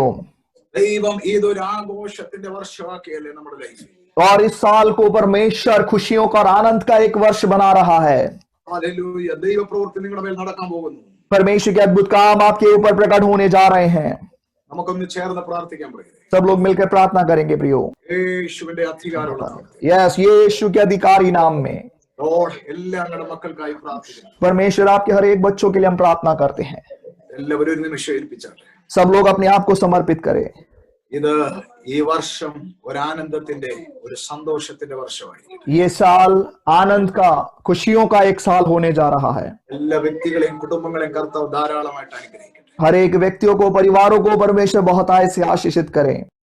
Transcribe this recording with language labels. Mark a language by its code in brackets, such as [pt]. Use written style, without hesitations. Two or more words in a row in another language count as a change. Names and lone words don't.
[ml] ദൈവം ഇതൊരു ആഘോഷത്തിന്റെ വർഷമാക്കിയല്ലേ നമ്മുടെ ലൈഫിൽ. [hi] और इस साल को परमेश्वर खुशियों का और आनंद का एक वर्ष बना रहा है। [ml] ഹല്ലേലൂയ. ദൈവപ്രവൃത്തി നിങ്ങളുടെ മേൽ നടക്കാൻ പോകുന്നു. [hi] परमेश्वर के अद्भुत काम आपके ऊपर प्रकट होने जा रहे हैं। [ml] നമുക്കൊന്ന് ചേർന്ന് പ്രാർത്ഥിക്കാൻ പ്രിയരെ. [hi] सब लोग मिलकर प्रार्थना करेंगे प्रियो। [ml] യേശുവിന്റെ അധികാരമുള്ള നാമത്തിൽ. [hi] यस, यीशु के अधिकारी नाम में [ml] ലോർഡ്, എല്ലാ ഞങ്ങളുടെ മക്കൾക്കായി പ്രാർത്ഥിക്കുന്നു. [hi] परमेश्वर आपके हर एक बच्चों के लिए हम प्रार्थना करते हैं। [ml] എല്ലാവരും ഒരു നിമിഷം ഏൽപ്പിച്ചാട്ടെ. [hi] सब लोग अपने आप को समर्पित करें। [ml] ഇത് ഈ വർഷം ഒരു ആനന്ദത്തിന്റെ, ഒരു സന്തോഷത്തിന്റെ വർഷമായി. [hi] ये साल आनंद का, खुशियों का एक साल होने जा रहा है। [ml] എല്ലാ വ്യക്തികളെയും കുടുംബങ്ങളെയും കർത്താവ് ധാരാളമായിട്ട് അനുഗ്രഹിക്കട്ടെ. [hi] हर एक व्यक्तियों को, परिवारों को परमेश्वर बहुत आय से आशीषित करें।